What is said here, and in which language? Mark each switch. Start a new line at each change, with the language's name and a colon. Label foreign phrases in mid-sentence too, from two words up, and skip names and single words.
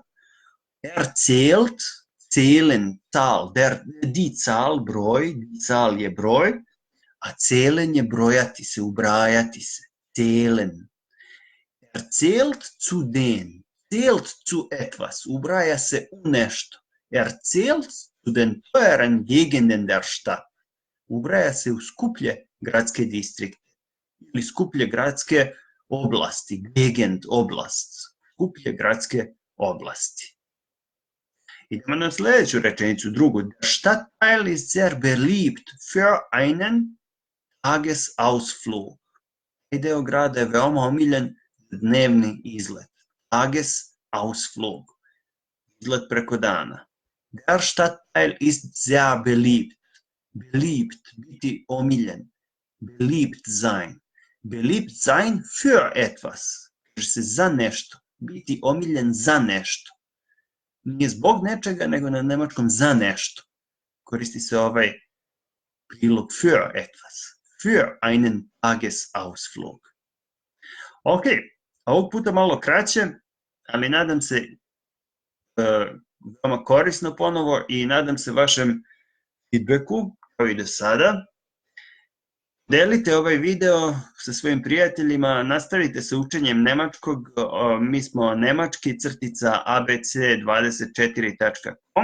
German: Erzählt, zählen, Zahl, die Zahl,
Serbian: broj,
German: die Zahl
Serbian: je broj, a zählen je brojati se, ubrajati se,
German: zählen. Erzählt zu den, zählt zu etwas,
Serbian: ubraja se u nešto.
German: Erzählt zu den teuren Gegenden der Stadt,
Serbian: ubraja se u skuplje gradske distrikte ili skuplje gradske oblasti, Gegend, oblast, skuplje gradske oblasti. Idemo na sljedeću rečenicu, drugu.
German: Der Stadtteil ist sehr beliebt für einen Tagesausflug.
Serbian: Taj deo grada je veoma omiljen za dnevni izlet. Tagesausflug. Izlet preko dana.
German: Der Stadtteil ist sehr beliebt. Beliebt,
Serbian: biti omiljen.
German: Beliebt sein. Beliebt sein für etwas.
Serbian: Kaže se za nešto. Biti omiljen za nešto. Nije zbog nečega, nego na nemačkom za nešto. Koristi se ovaj prilog
German: für etwas. Für einen Tagesausflug.
Serbian: Ok, ovog puta malo kraće, ali nadam se veoma korisno ponovo i nadam se vašem feedbacku, kao i do sada. Delite ovaj video sa svojim prijateljima, nastavite sa učenjem nemačkog, mi smo nemački-abc24.com.